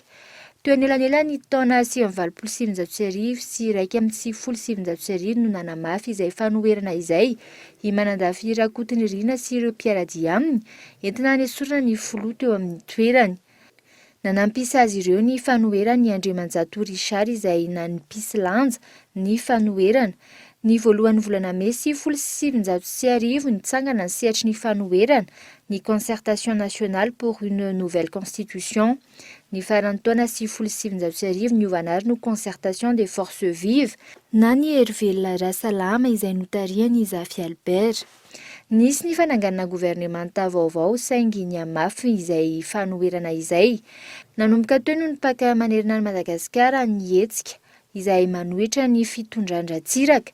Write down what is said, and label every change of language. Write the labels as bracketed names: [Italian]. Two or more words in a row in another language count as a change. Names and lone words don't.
[Malagasy] Teo anelanela ny taona 2025 sy 2027 no nanamafy izay fanoherana izay i manandafy Rakotonirina sy ireo mpiaradia aminy entina hanesorana ny filoha teo amin'ny toerany. Nanampisa azy ireo ny fanoherany Andriamanjato Richard izay nanimpisy lanja ny fanoherana. Ny voalohan'ny volana May 2027 nitsangana ny sehatry ny fanoherana ny [French] concertation nationale pour une nouvelle constitution. [Malagasy] Ny faran'ny taona 1970 niovana ary no [French] concertation des forces vives [Malagasy] na ny hery velona rasalama izay notarian'i Zafy Albert. Nisy ny fananganana gouvernemanta vaovao saingy ny amafy izay fanoherana izay. Nanomboka teo no nipaka manerina ny Madagasikara ny hetsika izay manohitra ny fitondran-dratsiraka.